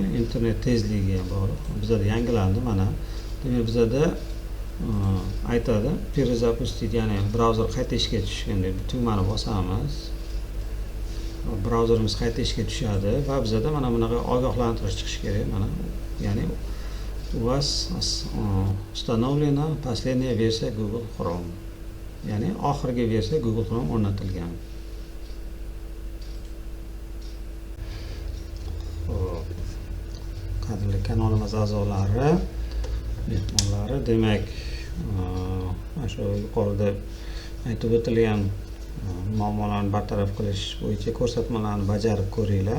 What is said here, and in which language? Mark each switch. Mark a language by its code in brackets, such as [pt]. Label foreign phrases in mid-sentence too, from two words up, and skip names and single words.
[uz] Internet tezligi ham bor. Bizda yangilandi mana. Demak, bizda aytadi, перезапустить, ya'ni brauzer qayta ishga tushgan deb tugmani bosamiz. Brauzerimiz qayta ishga tushadi va bizda mana bunaqa ogohlantirish chiqishi kerak. Mana, ya'ni [ru] у вас установлена последняя версия Google Chrome. [uz] Ya'ni oxirgi versiya Google Chrome o'rnatilgan. Qadrli kanalimiz a'zolari, mehmonlari, demak, mana shu yuqorida aytib o'tilgan muammolarni bartaraf qilish bo'yicha ko'rsatmalarni bajarib ko'ringlar.